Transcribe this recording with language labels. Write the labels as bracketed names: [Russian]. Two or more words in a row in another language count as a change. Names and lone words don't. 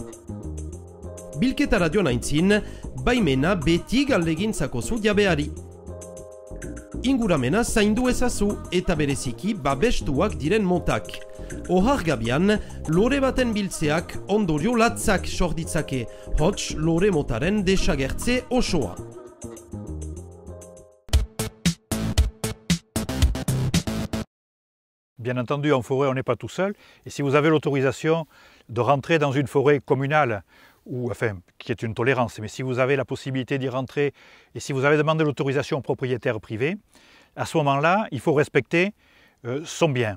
[Basque] Bilketara joan aintzin, baimena beti galdegintzako zu diabeari. Inguramena zaindu ezazu eta bereziki babestuak diren motak. Ohar gabian, lore baten biltzeak ondorio latzak sorditzake, hots lore motaren desagertze osoa. [French] Bien entendu, en forêt, on n'est pas tout seul. Et si vous avez l'autorisation de rentrer dans une forêt communale, ou enfin, qui est une tolérance, mais si vous avez la possibilité d'y rentrer et si vous avez demandé l'autorisation au propriétaire privé, à ce moment-là, il faut respecter son bien.